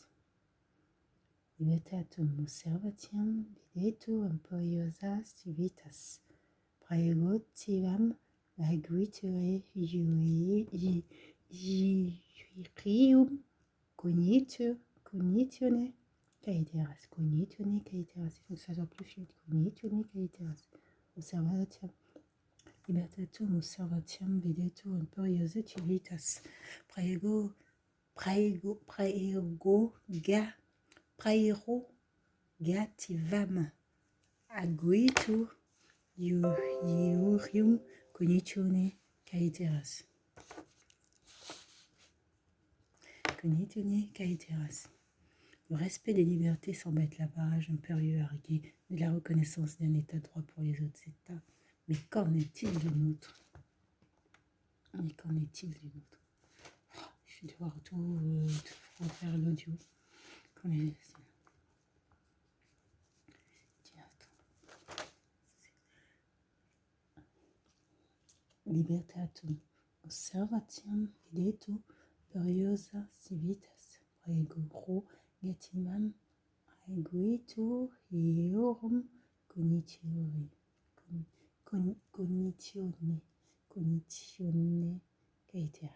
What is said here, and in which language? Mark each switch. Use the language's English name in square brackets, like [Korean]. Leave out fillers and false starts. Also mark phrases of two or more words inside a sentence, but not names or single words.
[Latin] Libertatum observatiam videtur imperiosa civitas praerogativa arguitur iurium cognitione caeteras. Cognitione caeteras. [French] Il faut que ça soit plus fluide. [Latin] Cognitione caeteras. Observatiam. Libertatum observatiam videtur imperiosa civitas praerogativam aguitur iurium cognitione caeteras. Cognitione caeteras. [French] Le respect des libertés semble être la barrage impérieux argué de la reconnaissance d'un état de droit pour les autres états. Mais qu'en est-il de nôtre? Je vais devoir tout refaire l'audio. [Latin] Libertatum observatiam videtur imperiosa civitas praerogativam aguitur iurium cognitione caeteras.